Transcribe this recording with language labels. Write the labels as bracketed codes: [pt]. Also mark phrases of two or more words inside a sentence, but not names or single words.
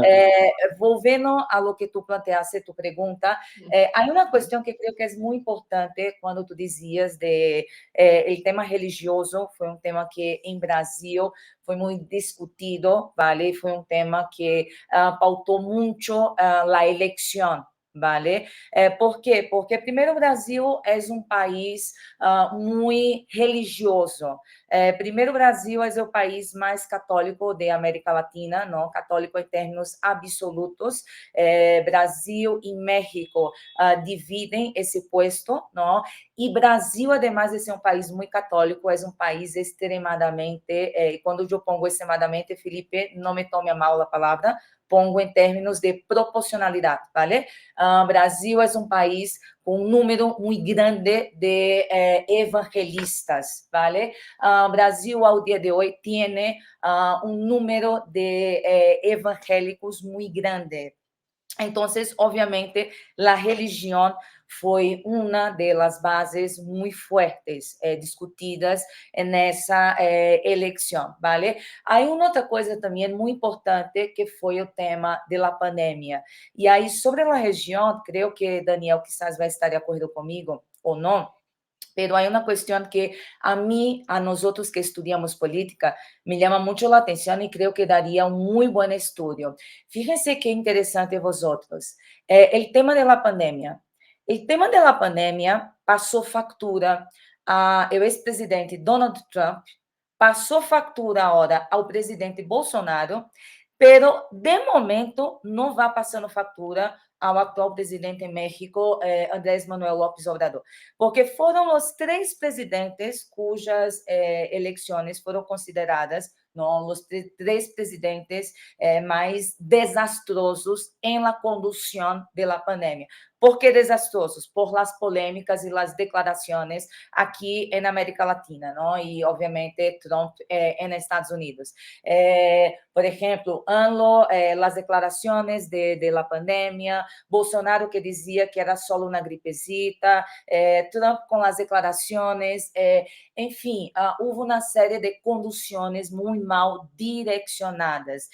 [es] Volviendo a lo que tú planteaste, tu pregunta, hay una cuestión que creo que es muy importante cuando tú decías de el tema religioso. Fue un tema que en Brasil fue muy discutido, ¿vale? Fue un tema que pautó mucho la elección, ¿vale? ¿Por qué? Porque primero Brasil es un país muy religioso. [pt] Primeiro, o Brasil é o país mais católico de América Latina, não? Católico em termos absolutos. Brasil e México dividem esse posto, não? E Brasil, además de ser um país muito católico, é um país extremadamente, quando eu [es] pongo extremadamente, [pt] Felipe, não me tome a mal a palavra, pongo em termos de proporcionalidade, ¿vale? Brasil é um país com um número muito grande de evangelistas, ¿vale? Brasil, ao dia de hoje, tem um número de evangélicos muito grande. Então, obviamente, a religião foi uma das bases muito fortes discutidas nessa eleição, ¿vale? Há uma outra coisa também muito importante, que foi o tema da pandemia. E aí, sobre a região, creio que Daniel quizás vai estar de acordo comigo ou não, [es] pero hay una cuestión que a mí, a nosotros que estudiamos política, me llama mucho la atención y creo que daría un muy buen estudio. Fíjense qué interesante vosotros. El tema de la pandemia. El tema de la pandemia pasó factura al ex-presidente Donald Trump, [pt] passou factura agora ao presidente Bolsonaro, pero de momento não vai passando factura ao atual presidente em México, Andrés Manuel López Obrador, porque foram os 3 presidentes cujas eleições foram consideradas os 3 presidentes mais desastrosos em la condução da pandemia. [es] ¿Por qué desastrosos? Por las polémicas y las declaraciones aquí en América Latina, ¿no? Y obviamente Trump en Estados Unidos. Por ejemplo, AMLO, las declaraciones de la pandemia, Bolsonaro que decía que era solo una gripecita, Trump con las declaraciones, enfim, hubo una serie de conducciones muy mal direccionadas.